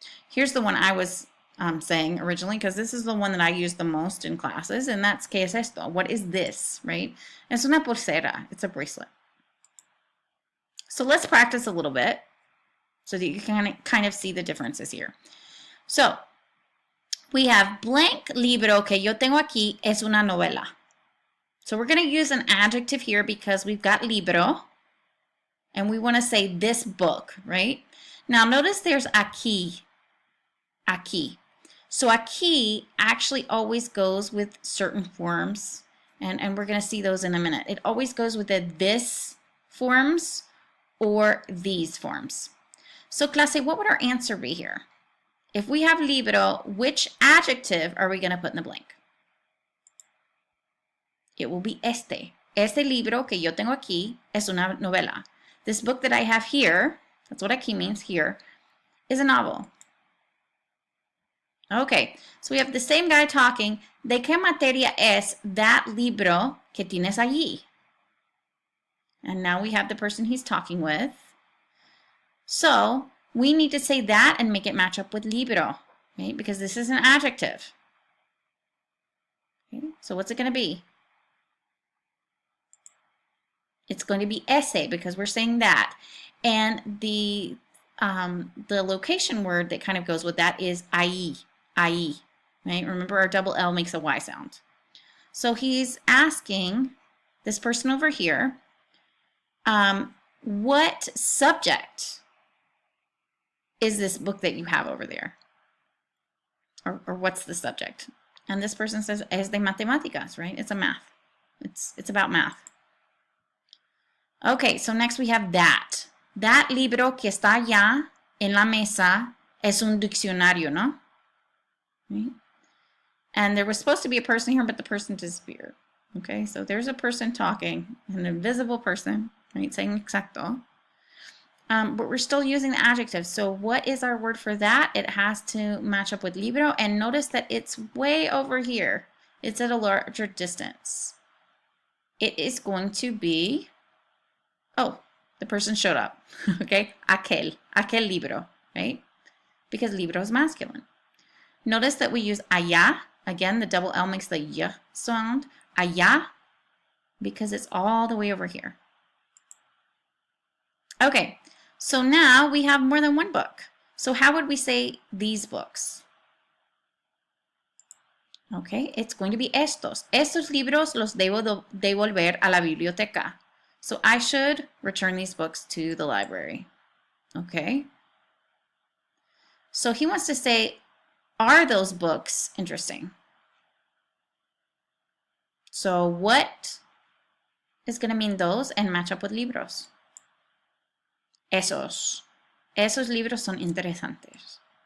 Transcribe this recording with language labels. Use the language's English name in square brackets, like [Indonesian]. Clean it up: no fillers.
[English] Here's the one I was saying originally, because this is the one that I use the most in classes, and that's [Spanish] ¿qué es esto? [English] What is this, right? [Spanish] Es una pulsera. [English] It's a bracelet. So let's practice a little bit so that you can kind of see the differences here. So we have blank [Spanish] libro que yo tengo aquí es una novela. [English] So we're going to use an adjective here because we've got libro, and we want to say this book, right? Now notice there's aquí. Aquí. So aquí actually always goes with certain forms, and we're going to see those in a minute. It always goes with the this forms or these forms. So clase, what would our answer be here? If we have libro, which adjective are we going to put in the blank? It will be este. [Spanish] Este libro que yo tengo aquí es una novela. [English] This book that I have here, that's what aquí means here, is a novel. Okay, so we have the same guy talking. [Spanish] ¿De qué materia es that libro que tienes allí? [English] And now we have the person he's talking with. So we need to say that and make it match up with libro, right? Because this is an adjective. Okay, so what's it going to be? It's going to be ese because we're saying that. And the location word that kind of goes with that is ahí. Ahí, right? Remember our double L makes a Y sound. So he's asking this person over here, what subject is this book that you have over there? Or what's the subject? And this person says, [Spanish] es de matemáticas, [English] right? It's a math. It's about math. Okay, so next we have that. [Spanish] That libro que está allá en la mesa es un diccionario, ¿no? [English] Right? And there was supposed to be a person here, but the person disappeared. Okay, so there's a person talking, an invisible person, right, saying exacto. But we're still using the adjective. So what is our word for that? It has to match up with libro. And notice that it's way over here. It's at a larger distance. It is going to be, oh, the person showed up. Okay, aquel libro, right? Because libro is masculine. Notice that we use allá. Again, the double L makes the y sound. Allá, because it's all the way over here. Okay, so now we have more than one book. So how would we say these books? Okay, it's going to be estos. [Spanish] Estos libros los debo devolver a la biblioteca. [English] So I should return these books to the library. Okay. So he wants to say, are those books interesting? So what is going to mean those and match up with libros? [Spanish] Esos libros son interesantes.